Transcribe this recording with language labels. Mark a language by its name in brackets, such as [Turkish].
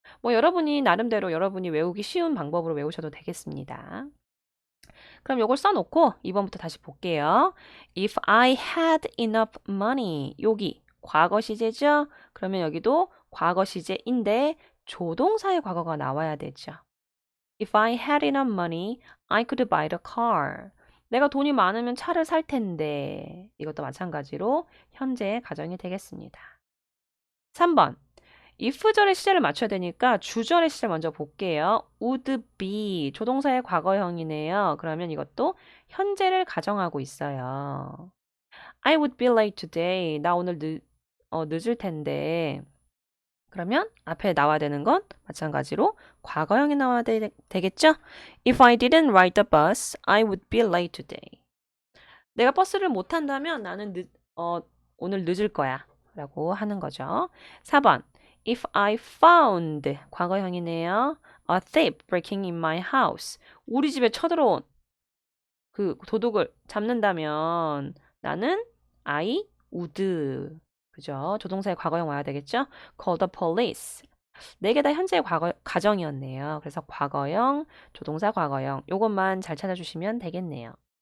[Korean] 뭐 여러분이 나름대로 여러분이 외우기 쉬운 방법으로 외우셔도 되겠습니다. 그럼 요걸 써놓고 2번부터 다시 볼게요. [English] If I had enough money. [Korean] 여기 과거 시제죠? 그러면 여기도 과거 시제인데 조동사의 과거가 나와야 되죠. [English] If I had enough money, I could buy the car. [Korean] 내가 돈이 많으면 차를 살 텐데. 이것도 마찬가지로 현재의 가정이 되겠습니다. 3번. if절의 시제를 맞춰야 되니까 주절의 시제 먼저 볼게요. would be 조동사의 과거형이네요. 그러면 이것도 현재를 가정하고 있어요. [English] I would be late today. [Korean] 나 오늘 늦을 텐데. 그러면 앞에 나와야 되는 건 마찬가지로 과거형이 나와야 되겠죠? [English] If I didn't ride the bus, I would be late today. [Korean] 내가 버스를 못 탄다면 나는 오늘 늦을 거야. 라고 하는 거죠. 4번. [English] If I found [Korean] 과거형이네요. [English] A thief breaking in my house. [Korean] 우리 집에 쳐들어온 그 도둑을 잡는다면 나는 [English] I would. [Korean] 그죠? 조동사의 과거형 와야 되겠죠? [English] Call the police. [Korean] 네 개 다 현재의 가정이었네요. 그래서 과거형, 조동사 과거형 요것만 잘 찾아주시면 되겠네요.